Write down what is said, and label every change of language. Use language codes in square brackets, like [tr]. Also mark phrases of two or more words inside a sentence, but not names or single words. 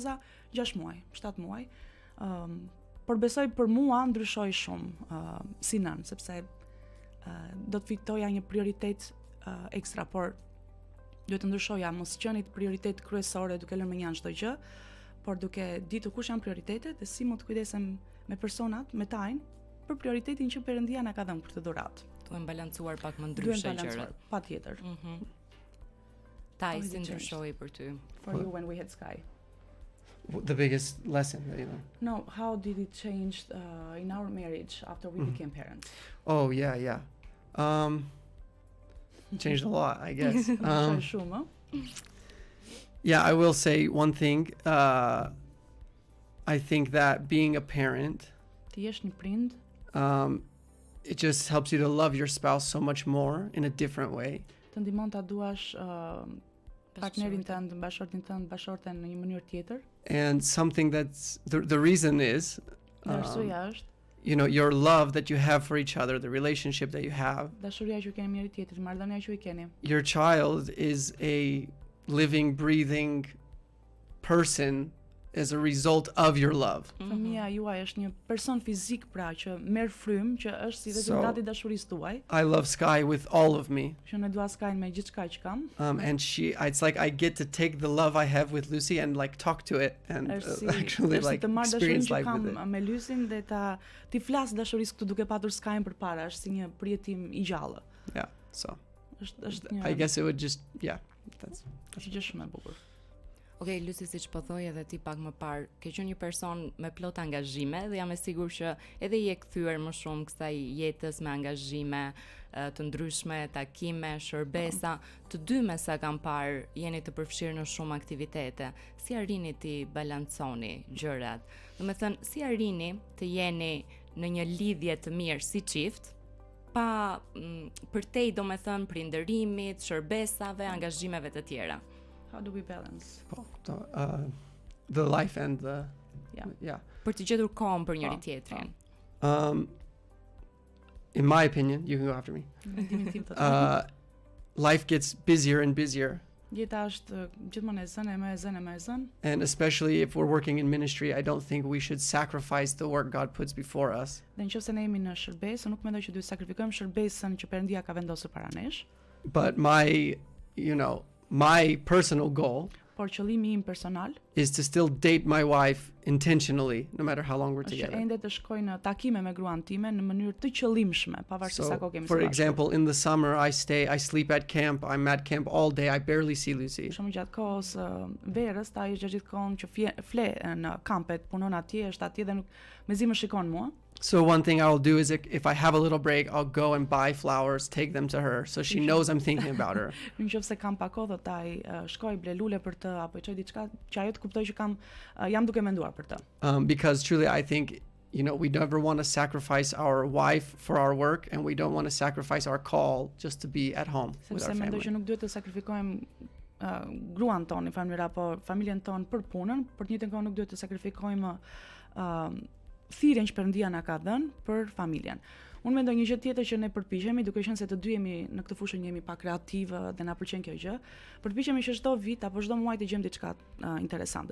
[sq] Janë thjesht faza 6 muaj, 7 muaj. Por besoj për mua ndryshoi shumë si nën, sepse do të fitoja një prioritet ekstra, por duhet të ndryshoja mos qenit prioritet kryesore duke lënë me janë çdo gjë, por duke ditur kush janë prioritetet dhe si mund të kujdesem me personat, me tajnë, për prioritetin që Perëndia na ka dhënë për këtë dhuratë. Duhen balancuar pak më ndryshe gjërat. Patjetër. Taj, si ndryshoi për ty? [en] For you when we had Sky. The biggest lesson, you know. No, how did it change in our marriage after we became parents? Oh, yeah. Changed a lot, I guess. [sq] Shumë, [en] Yeah, I will say one thing. I think that being a parent, [sq] Ti jesh një prind, [en] it just helps you to love your spouse so much more in a different way. [sq] të ndihmon ta duash partnerin tënd, bashortin tënd, bashorten në një mënyrë tjetër. [en] And something that's the reason is, [sq] Arsyeja është [en] you know, your love that you have for each other, the relationship that you have. [sq] dashuria që keni njëri tjetrit, marrëdhënia që i keni. [en] Your child is a living, breathing person as a result of your love. [sq] Fëmia juaj është një person fizik pra që merr frymë, që është si rezultati i dashurisë tuaj. [en] I love Sky with all of me. [sq] Që ne dua Skyn me gjithçka që kam. [en] And it's like I get to take the love I have with Lucy and like talk to it and actually like experience life with it. [sq] Kam me Lucyn dhe ti flas dashurisë këtu duke patur Skyn përpara, është si një prijetim i gjallë. [en] Yeah, so [sq] Është një [en] I guess it would just, yeah, that's [sq] është gjë shumë e bukur. Okej, Lucy, siç po thoi edhe ti pak më parë, ke qenë një person me plot angazhime dhe jam e sigurt që edhe je kthyer më shumë kësaj jetës me angazhime të ndryshme, takime, shërbesa, të dy me sa kam parë jeni të përfshirë në shumë aktivitete. Si arrini ti balanconi gjërat? Domethënë, si arrini të jeni në një lidhje të mirë si çift, pa përtej domethënë prindërimit, shërbesave, angazhimeve të tjera? [en] How do we balance? the life and the yeah. [sq] Për të gjetur kohën për njëri tjetrin. [en] In my opinion, you can go after me. Life gets busier and busier. [sq] Jeta është gjithmonë e zënë. [en] And especially if we're working in ministry, I don't think we should sacrifice the work God puts before us. [sq] Dhe nëse ne jemi në shërbesë, nuk mendoj që duhet sakrifikojmë shërbesën që Perëndia ka vendosur para nesh. [en] But my personal goal [sq] Por qëllimi im personal [en] is to still date my wife intentionally, no matter how long we're [sq] është [en] together. [sq] ende të shkoj në takime me gruan time në mënyrë të qëllimshme, pavarësisht sa kohë kemi së [en] For [sq] bashku. [en] example, in the summer, I sleep at camp, I'm at camp all day, I barely see Lucy. [sq] Për shembull, gjatë kohës verës, ta është gjatë gjithë kohën që fle në kampet, punon atje, është atje dhe nuk mezi më shikon mua. [en] So one thing I'll do is if I have a little break, I'll go and buy flowers, take them to her, so she knows I'm thinking about her. [sq] Nëse kam pak kohë, do taj shkoj ble lule për të apo çoj diçka që ajo të kuptoj që jam duke menduar për të. [en] Because truly I think, we never want to sacrifice our wife for our work, and we don't want to sacrifice our call just to be at home with our [sq] Sepse mendoj [en] family. [sq] që nuk duhet të sakrifikojmë gruan tonë, familjen apo familjen tonë për punën, për të njëjtën kohë nuk duhet të sakrifikojmë thirrjen që Perëndia na ka dhënë për familjen. Unë mendoj një gjë tjetër që ne përpiqemi, duke qenë se të dy jemi në këtë fushë, jemi pak kreativë dhe na pëlqen kjo gjë, përpiqemi që çdo vit apo çdo muaj të gjejmë diçka interesante.